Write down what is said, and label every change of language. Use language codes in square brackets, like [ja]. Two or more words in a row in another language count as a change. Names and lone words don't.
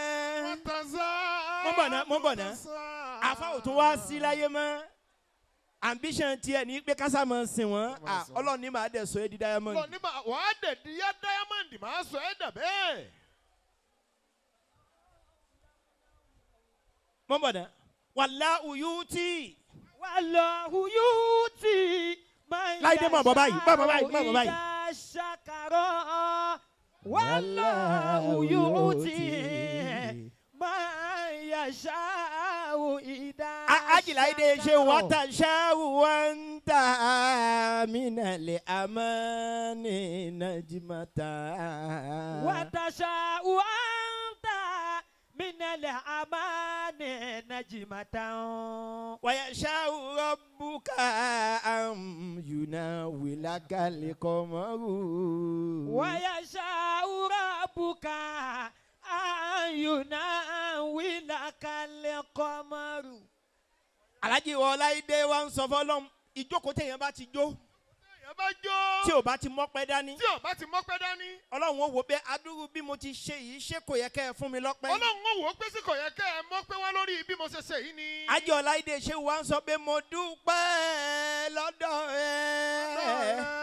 [yo] Mo bọ̀ ná. Àfa ò tún wá sí láyé mọ́. Ambition tiẹ̀ ní pé kásá máa sìn wọ́n. Ọlọ́run ní màá dẹ̀ sọ ẹ́ di diamond. Ọlọ́run ní wàá dẹ̀ di yá diamond màá sọ ẹ́ dà bẹ́ẹ̀. Mo bọ̀ ná. [ar] والله يؤتي. والله يؤتي. [yo] Láídé mọ̀ bọ̀ báyìí. Mọ̀ bọ̀ báyìí. [ar] والله يؤتي من يشاء إذا [yo] Haji Láídé ṣe [ar] وتشاء أنت من الأماني نجمة. وتشاء أنت من الأماني نجمة. ويشاء ربك أن ينولك القمر. ويشاء ربك أن ينولك القمر. [yo] Alhaji Láídé wa ń sọ fọ́lọ́run ìjókòó téèyàn bá ti jó. Tí ò bá ti mọ́pẹ́ dání. Ọlọ́run ó wò pé adúrú bí mo ti ṣe yìí ṣé kò yẹ kẹ́ ẹ fún mi lọ́pẹ́. Ọlọ́run ó wò ó pé sí kò yẹ kẹ́ ẹ mọ́pẹ́ wá lórí bí mo ṣe ṣe yìí ni. Haji Láídé ṣe wá ń sọ pé mo dúpẹ́ lọ́dọ̀ ẹ.